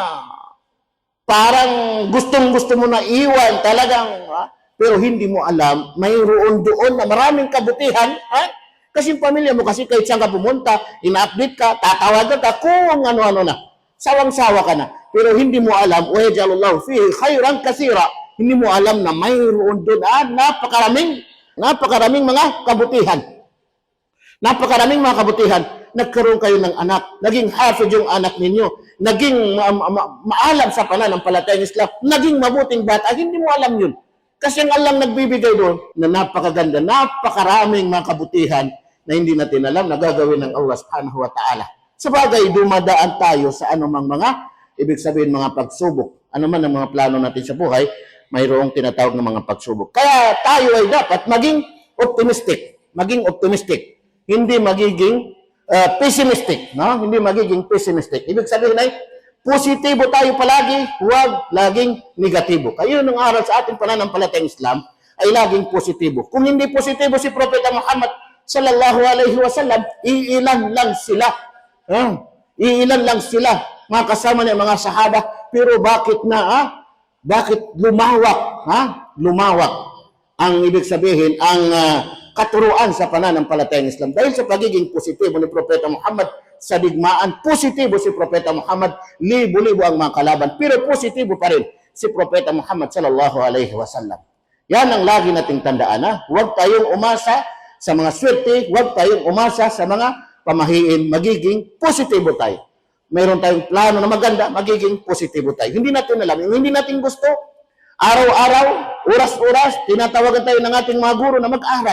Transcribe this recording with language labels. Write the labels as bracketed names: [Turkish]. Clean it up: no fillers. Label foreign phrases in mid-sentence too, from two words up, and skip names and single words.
[Filipino] parang gustong-gusto mo na iwan talagang, pero hindi mo alam, mayroon doon na maraming kabutihan, kasi yung pamilya mo, kasi kahit saan ka pumunta, ina-update ka, tatawagan ka, kung ano-ano na, sawang-sawa ka na, pero hindi mo alam, [Arabic] وَيَجْعَلُ فِيهِ خَيْرًا كَثِيرًا, [Filipino] hindi mo alam na mayroon doon, napakaraming mga kabutihan. Napakaraming mga kabutihan. Nagkaroon kayo ng anak, naging hafid yung anak ninyo, naging maalam sa pananampalatayang Islam, naging mabuting bata, hindi mo alam yun. Kasi ang Allah nagbibigay doon na napakaganda, napakaraming mga kabutihan na hindi natin alam na gagawin ng Allah [Arabic] سبحانه وتعالى. [Filipino] Sabagay, dumadaan tayo sa anumang mga, ibig sabihin mga pagsubok, anuman ang mga plano natin sa buhay, mayroong tinatawag ng mga pagsubok. Kaya tayo ay dapat maging optimistic, hindi magiging pessimistic, no? Hindi magiging pessimistic. Ibig sabihin ay positibo tayo palagi, huwag laging negatibo. Kayo nung aral sa ating pananampalatayang Islam ay laging positibo. Kung hindi positibo si Propeta Muhammad [Arabic] صلى الله عليه وسلم, [Filipino] iilan lang sila. Iilan lang sila, mga kasama niya, mga sahaba. Pero bakit lumawak? Lumawak ang ibig sabihin, ang katuruan sa pananampalatayang Islam. Dahil sa pagiging positibo ni Propeta Muhammad sa digmaan, positibo si Propeta Muhammad, libo-libo ang mga kalaban, pero positibo pa rin si Propeta Muhammad [Arabic] صلى الله عليه وسلم. [Filipino] Yan ang lagi nating tandaan. Huwag tayong umasa sa mga swerte, huwag tayong umasa sa mga pamahiin, magiging positibo tayo. Mayroon tayong plano na maganda, magiging positibo tayo. Hindi natin alam, hindi natin gusto, araw-araw, oras-oras, tinatawagan tayo ng ating mga guro na mag-aral.